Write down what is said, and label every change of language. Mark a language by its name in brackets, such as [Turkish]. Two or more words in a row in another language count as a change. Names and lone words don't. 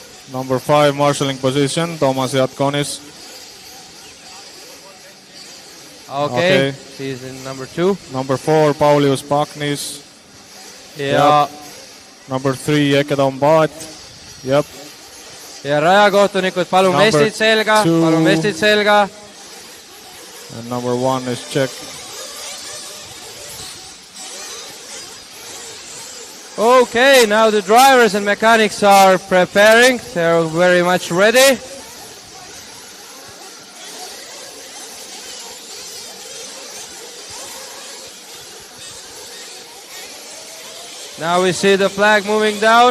[English] Number 5 marshalling position, Toomas Jatkonis. Okay. He's in number 2. Number 4, Paulius Paknis. [Estonian] Ja, [English] Number 3, Ekedon Baat. Yep. [Estonian] ja rajakohtunikud, palun [English] Number [Estonian] vestid selga, [English] 2. [Estonian] palun vestid selga. [English] And number 1 is Czech. Okay, now the drivers and mechanics are preparing. They're very much ready. Now we see the flag moving down.